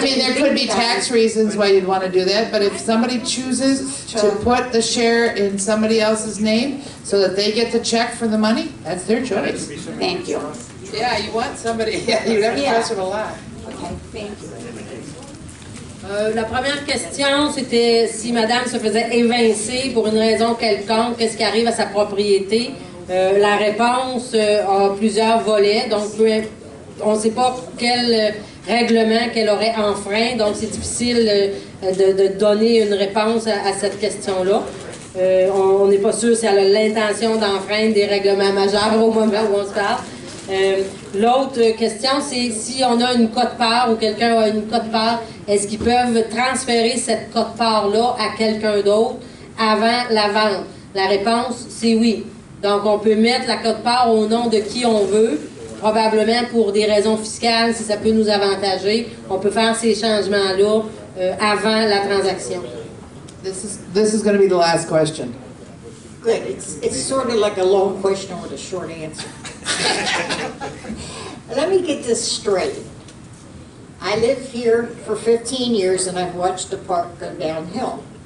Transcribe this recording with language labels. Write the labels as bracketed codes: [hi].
[en] mean, there could be tax reasons why you'd want to do that, but if somebody chooses to put the share in somebody else's name so that they get the check for the money, that's their choice. Thank you. Yeah, you want somebody, yeah, you'd have to trust them a lot. Okay, thank you. [fr] La première question, c'était si madame se faisait évincer pour une raison quelconque, qu'est-ce qui arrive à sa propriété? La réponse a plusieurs volets, donc on ne sait pas quel règlement qu'elle aurait enfreint, donc c'est difficile de donner une réponse à cette question-là. On n'est pas sûr si elle a l'intention d'enfreindre des règlements majeurs au moment où on se parle. L'autre question, c'est si on a une quote-part ou quelqu'un a une quote-part, est-ce qu'ils peuvent transférer cette quote-part-là à quelqu'un d'autre avant la vente? La réponse, c'est oui. Donc, on peut mettre la quote-part au nom de qui on veut, probablement pour des raisons fiscales, si ça peut nous avantager. On peut faire ces changements-là avant la transaction. [en] This is going to be the last question. Good. It's sort of like a long question with a short answer. Let me get this straight. I lived here for 15 years and I've watched the park go downhill.